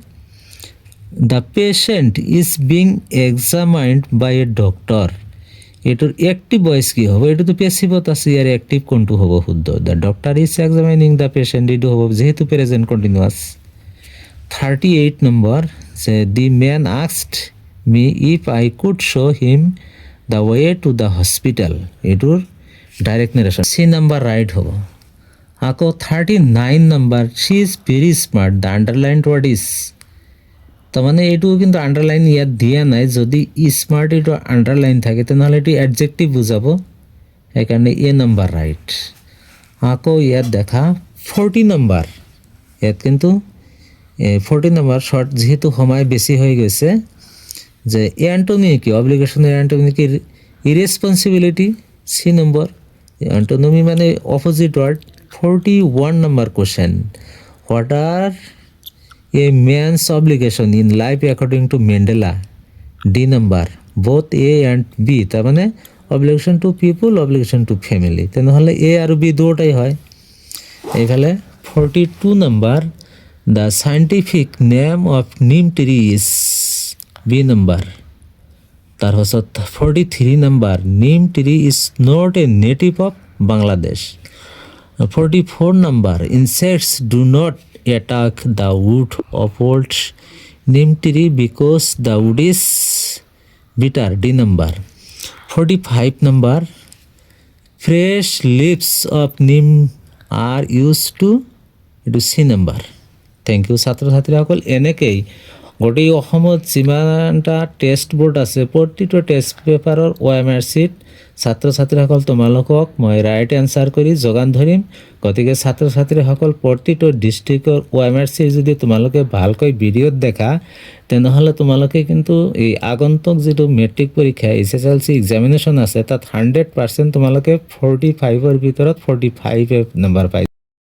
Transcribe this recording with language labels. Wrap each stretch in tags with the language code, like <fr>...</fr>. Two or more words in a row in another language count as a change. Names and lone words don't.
<en>the patient is being examined by a doctor</en> <as>এইটোৰ</as> <en>active voice</en> <as>কি হ'ব এইটোতো পেচিভত আছে ইয়াৰ এক্টিভ কোনটো হ'ব শুদ্ধ</as> <en>the doctor is examining the patient</en> <as>এইটো হ'ব যিহেতু</as> <en>present continuous</en> <as>38 নম্বৰ যে</as> <en>the man asked me if I could show him the way to the hospital</en> <as>এইটোৰ</as> <en>direct narration</en> <as>চি নম্বৰ ৰাইট হ'ব আকৌ 39 নম্বৰ</as> <en>she is very smart the underline word is</en> <as>তাৰমানে এইটো কিন্তু আণ্ডাৰলাইন ইয়াত দিয়া নাই যদি স্মাৰ্ট এইটো আণ্ডাৰলাইন থাকে তেনেহ'লে এইটো এডজেক্টিভ বুজাব সেইকাৰণে এ নম্বৰ ৰাইট আকৌ ইয়াত দেখা 40 নম্বৰ ইয়াত কিন্তু 40 নম্বৰ শ্বৰ্ট যিহেতু সময় বেছি হৈ গৈছে যে এণ্টনি কি অব্লিগেশ্যনৰ এণ্টনি কি ইৰেছপন্সিবিলিটি চি নম্বৰ এণ্টনমি মানে</as> <en>opposite word 41 number question what are a man's obligation in life according to Mandela D number both A and B</en> <as>তার মানে</as> <en>obligation to people obligation to family</en> <as>তেনেহলে A আৰু B দুটাই হয় এইফালে</as> <en>42 number the scientific name of neem tree is B number</en> <as>তার পাছত</as> <en>43 number neem tree is not a native of Bangladesh 44 number insects do not attack the wood of old neem tree because the wood is bitter D number 45 number fresh leaves of neem are used to C number thank you</en> <as>ছাত্ৰ ছাত্ৰীসকল এনেকেই গোটেই অসমত যিমানটা</as> <en>test board</en> <as>আছে প্ৰতিটো টেষ্ট পেপাৰৰ</as> <en>OMR sheet</en> <as>ছাত্ৰ ছাত্ৰীসকল তোমালোকক মই</as> <en>right answer</en> <as>কৰি যোগান ধৰিম। গতিকে ছাত্ৰ ছাত্ৰীসকল প্ৰতিটো ডিষ্ট্ৰিক্টৰ</as> <en>OMR sheet</en> <as>যদি তোমালোকে ভালকৈ ভিডিঅ'ত দেখা তেনেহ'লে তোমালোকে কিন্তু এই আগন্তুক যিটো মেট্ৰিক পৰীক্ষা</as> <en>SSLC examination</en> <as>আছে তাত 100% তোমালোকে 45ৰ ভিতৰত 45 নম্বৰ পাই</as>